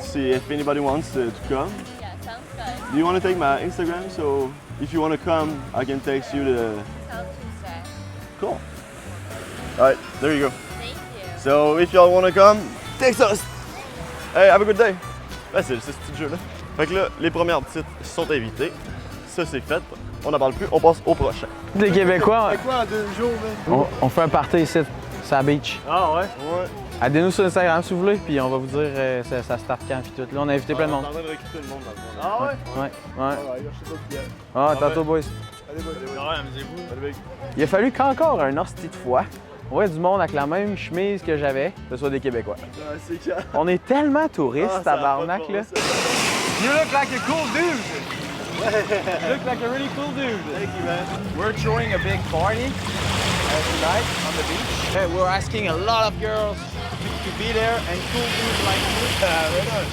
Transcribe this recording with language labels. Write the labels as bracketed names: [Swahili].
[English] See if anybody wants to come. Yeah, sounds good. Do you want to take my Instagram? So if you want to come, I can text you the. Until Tuesday. Cool. All right, there you go. Thank you. So if y'all want to come, text us. Hey, have a good day. [French] Ben, c'est ce petit jeu-là. Fait que là, les premières petites sont invitées. Ça, c'est fait. On n'en parle plus, on passe au prochain. Des Québécois, C'est quoi en 2 jours, man? on fait un party ici, sur la beach. Ah ouais? Ouais. Aidez-nous sur Instagram si vous voulez, puis on va vous dire ça start quand puis tout. Là, on a invité plein de monde. On est en train de recruter le monde dans le fond. Ah ouais? Ouais. Je sais pas qui est. Ah, tantôt, boys. Allez, amusez-vous. Allez, Il a fallu qu'encore un hostie de fois, on voit du monde avec la même chemise que j'avais, que ce soit des Québécois. Ah, c'est quand? On est tellement touristes, Ah, ça a tabarnak, pas de là. bon sens. [English] You look like a cool dude! You look like a really cool dude! Thank you, man. We're throwing a big party tonight on the beach. Hey, we're asking a lot of girls to be there and cool dudes like you.